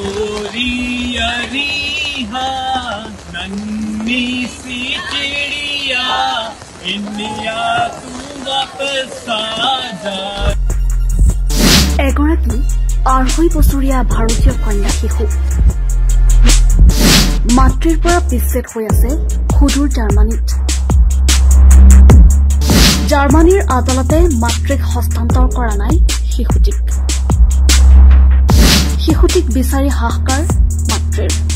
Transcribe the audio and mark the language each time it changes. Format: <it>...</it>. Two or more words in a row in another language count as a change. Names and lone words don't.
<hi>नन्ही सी चिड़िया इंडिया तू वापस आ जा।</hi> <as>एगराकी 2.5 বছৰীয়া ভাৰতীয় কন্যা শিশু মাতৃৰ পৰা বিচ্ছেদ হৈ আছে সুদূৰ জাৰ্মানীত। জাৰ্মানীৰ আদালতে মাতৃক হস্তান্তৰ কৰা নাই শিশুটিক বিচাৰি হাহাকাৰ মাতৃৰ।</as>